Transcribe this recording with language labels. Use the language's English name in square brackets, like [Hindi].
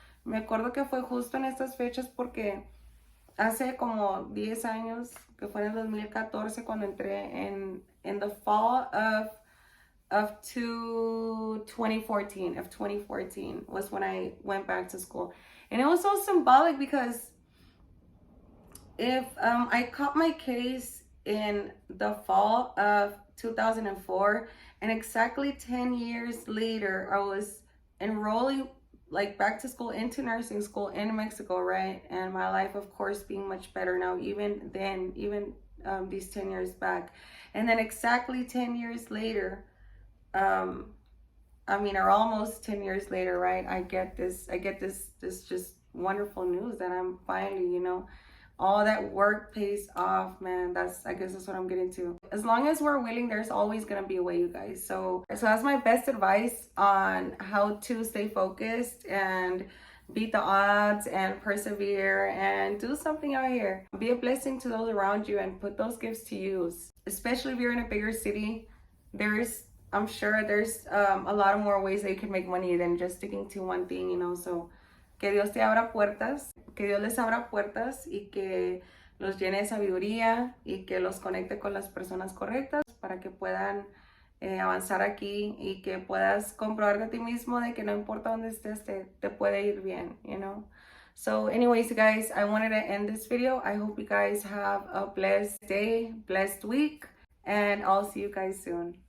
[Spanish] Me acuerdo que fue justo en estas fechas, porque hace como 10 años, que fue en el 2014, cuando entré en [English] the fall of 2014 was when I went back to school. And it was so symbolic, because If I caught my case in the fall of 2004, and exactly 10 years later, I was enrolling like back to school into nursing school in Mexico, right? And my life, of course, being much better now, even then, even these 10 years back. And then exactly 10 years later, um, I mean, or almost 10 years later, right? I get this just wonderful news that I'm finally, all that work pays off, man. I guess that's what I'm getting to. As long as we're willing, there's always gonna be a way, you guys. So that's my best advice on how to stay focused and beat the odds and persevere and do something out here. Be a blessing to those around you and put those gifts to use. Especially if you're in a bigger city, I'm sure there's a lot of more ways that you can make money than just sticking to one thing. [Spanish] So que Dios te abra puertas, que Dios les abra puertas y que los llene de sabiduría y que los conecte con las personas correctas para que puedan avanzar aquí y que puedas comprobar de ti mismo de que no importa dónde estés, te puede ir bien. [English] So anyways, guys, I wanted to end this video. I hope you guys have a blessed day, blessed week, and I'll see you guys soon.